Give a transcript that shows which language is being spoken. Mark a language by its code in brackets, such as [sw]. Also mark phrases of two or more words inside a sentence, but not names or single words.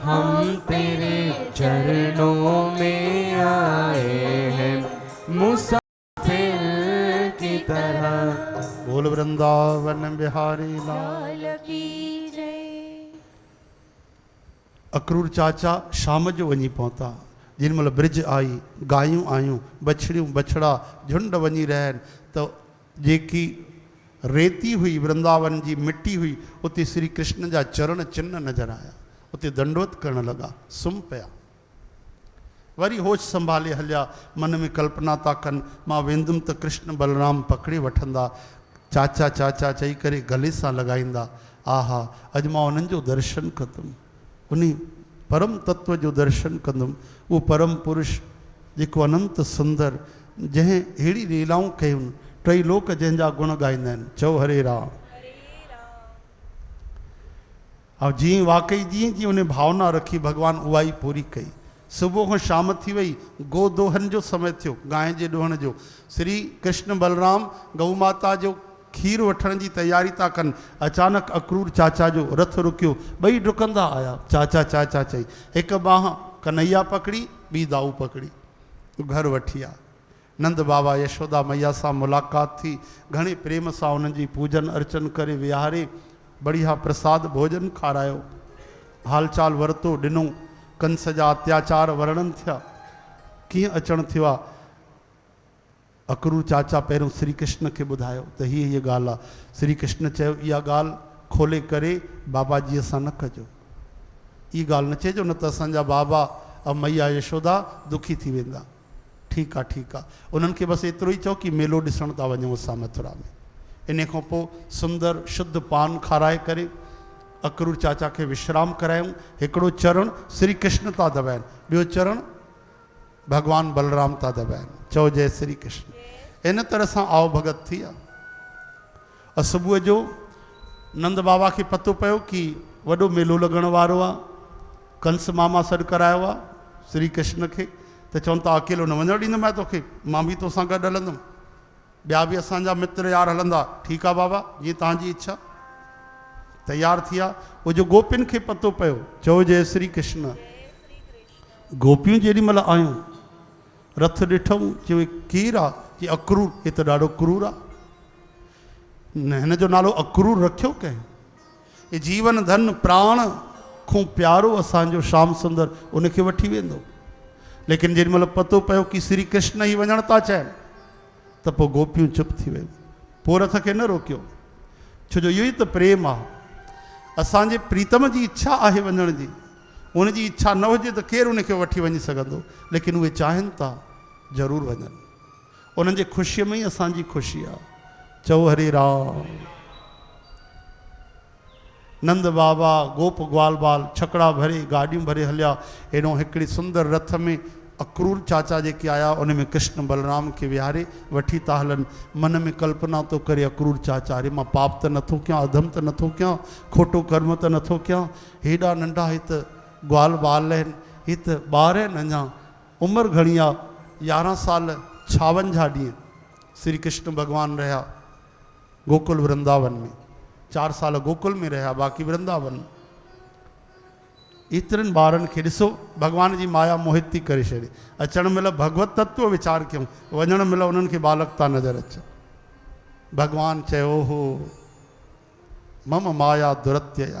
[hi] हम तेरे चरणों में आए हैं मुसाफिर की तरह। वृंदावन बिहारी लाल। लाल की जय। [sd] अक्रूर चाचा शाम जो वञी पहुता। जिन महिल ब्रिज आई, गायूं आयूं, बछड़ियूं बछड़ा झुंड वञी रहिया आहिनि, त जेकी रेती हुई वृंदावन जी मिट्टी हुई, उते श्री कृष्ण जा चरण चिन्ह नज़र आया। उते दंडवत करण लॻा, सुम्ही पिया। वरी होश संभाले हलिया, मन में कल्पना था कनि मां वेंदुमि त कृष्ण बलराम पकड़े वठंदा, चाचा चाचा चई करे गले सां लॻाईंदा। आहा, अॼु मां उन्हनि जो दर्शन कंदुमि, उन परम तत्व जो दर्शन कंदुमि। उहो परम पुरुष जेको अनंत सुंदर, जंहिं अहिड़ी लीलाऊं कयूं, टई लोक जंहिंजा गुण ॻाईंदा आहिनि। चओ हरे राम। ऐं जीअं वाकई जीअं जीअं उन भावना रखी, भॻवानु उहा ई पूरी कई। सुबुह खां शाम थी वई, गो दोहन जो समय थियो, गांइ जे ॾोहण जो। श्री कृष्ण बलराम गऊ माता जो खीर वठण जी तैयारी था कनि। अचानक अक्रूर चाचा जो रथ रुकियो, ॿई डुकंदा आया। चाचा चाचा चई, हिकु बांह कन्हैया पकड़ी, ॿी दाऊ पकड़ी, घर वठी आ। नंद बाबा यशोदा मैया सां मुलाक़ात थी, घणे प्रेम सां उन्हनि जी पूजन अर्चन करे विहारे, बढ़िया प्रसाद भोजन खारायो, हालचाल वरितो, ॾिनो। कंस जा अत्याचार वर्णन थिया, कीअं अचणु थियो आहे। अक्रूर चाचा पहिरियों श्री कृष्ण खे ॿुधायो त हीअ ॻाल्हि आहे। श्री कृष्ण चयो, इहा ॻाल्हि खोले करे बाबाजीअ सां न कजो, इहा ॻाल्हि न चइजो, न त असांजा बाबा ऐं मैया यशोदा दुखी थी वेंदा। ठीकु आहे, ठीकु आहे। उन्हनि खे बसि एतिरो ई चओ कि मेलो ॾिसण था वञूं असां मथुरा में। इन खां पोइ सुंदर शुद्ध पान खाराए करे अक्रूर चाचा खे विश्राम करायूं। हिकिड़ो चरण श्री कृष्ण था दबाइनि, ॿियो चरण भॻवानु बलराम था दबाइनि। चओ जय श्री कृष्ण। इन तरह सां आओ भगत थी आहे। सुबुह जो नंद बाबा खे पतो पियो कि वॾो मेलो लॻण वारो आहे। कंस मामा सॾु करायो आहे श्री कृष्ण खे, त चवनि था अकेलो न वञणु ॾींदुमि तोखे, मां बि तोसां गॾु हलंदुमि, ॿिया बि असांजा मित्र यार हलंदा। ठीकु आहे बाबा, जीअं तव्हांजी इच्छा। तैयार थी आहे। उहो जो गोपियुनि खे पतो पियो, चओ जय श्री कृष्ण। गोपियूं जेॾी महिल आयूं, रथ ॾिठऊं, चयो केरु आहे? कि अक्रूर। हे त ॾाढो क्रूर आहे, हिन जो नालो अक्रूर रखियो कंहिं? हे जीवन धन प्राण खां प्यारो असांजो श्याम सुंदर उनखे वठी वेंदो। लेकिन जेॾी महिल पतो पियो कि श्री कृष्ण ई वञण था चाहिनि, त पोइ गोपियूं चुप थी वियूं। पोइ रथ खे न रोकियो, छो जो इहो ई त प्रेम आहे। असांजे प्रीतम जी इच्छा आहे वञण जी, उनजी इच्छा न हुजे त केरु उनखे वठी वञी सघंदो। लेकिन उहे चाहिनि था, ज़रूरु वञनि। उन्हनि जे ख़ुशीअ में ई असांजी ख़ुशी आहे। चओ हरे राम। नंद बाबा गोप ग्वाल बाल छकड़ा भरे, गाॾियूं भरे हलिया। एॾो हिकिड़ी सुंदर रथ में अक्रूर चाचा जेके आया, उन में कृष्ण बलराम खे विहारे वठी था हलनि। मन में कल्पना थो करे अक्रूर चाचा, अरे मां पाप त नथो कयां, अधम त नथो कयां, खोटो कर्म त नथो कयां। हेॾा नंढा हे त ग्वाल बाल आहिनि, हे त ॿार आहिनि, अञा उमिरि घणी आहे, 11 साल 56 ॾींहं श्री कृष्ण भॻवानु रहिया गोकुल वृंदावन में। 4 साल गोकुल में रहिया, बाक़ी वृंदावन। एतिरनि ॿारनि खे ॾिसो, भॻवान जी माया मोहित थी करे छॾे। अचण महिल भगवत तत्व वीचार कयूं, वञण महिल उन्हनि खे बालकता नज़र अचे। भॻवानु चयो हो [sa] मम माया दुरत्यया।